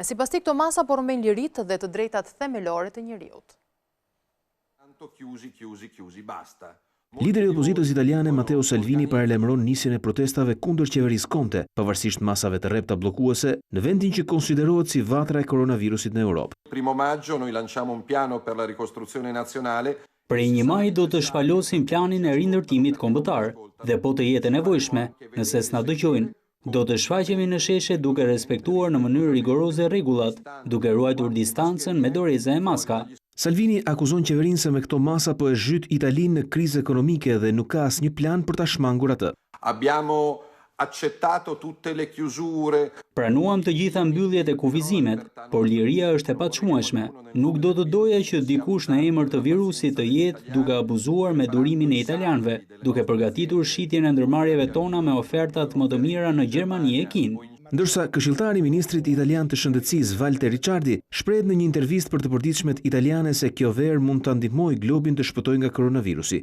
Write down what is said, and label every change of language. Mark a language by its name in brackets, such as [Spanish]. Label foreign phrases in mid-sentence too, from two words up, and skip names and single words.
[Albanian] Sipas tij këto masa po rrëmbejnë liritë dhe të drejtat themelore të njerëzit. Lideri i opozitës italiane Matteo Salvini paralajmëron nisjen e protestave kundër qeverisë Conte, pavarësisht masave të rrepta bllokuese, në vendin që konsiderohet si vatra e koronavirusit në Europë. [Italian] 1 maggio noi lanciamo un piano per la ricostruzione nazionale. [Albanian] Prej 1 maj do të shpalosim planin e rindërtimit kombëtar dhe po të jetë nevojshme, nëse s'na dëgjojnë, do të shfaqemi në sheshe duke respektuar në mënyrë rigoroze rregullat, duke ruajtur distancën me doreza e maska. Salvini akuzon qeverinë se me këto masa po e zhyt Italinë në krizë ekonomike dhe nuk ka asnjë plan për ta shmangur atë. [Italian] Abbiamo accettato tutte le chiusure. [Albanian] Pranuam të gjitha mbylljet e kufizimet, por liria është e paçmueshme. Nuk do të doja që dikush në emër të virusit të jetë duke abuzuar me durimin e italianëve, duke përgatitur shitjen e ndërmarrjeve tona me ofertat më të mira në Gjermani e Kinë. Ndërsa këshilltari i ministrit italian të shëndetësisë Walter Ricciardi shprehet në një intervistë për të përditshmet italiane se kjo verë mund ta ndihmojë globin të shpëtojë nga koronavirusi.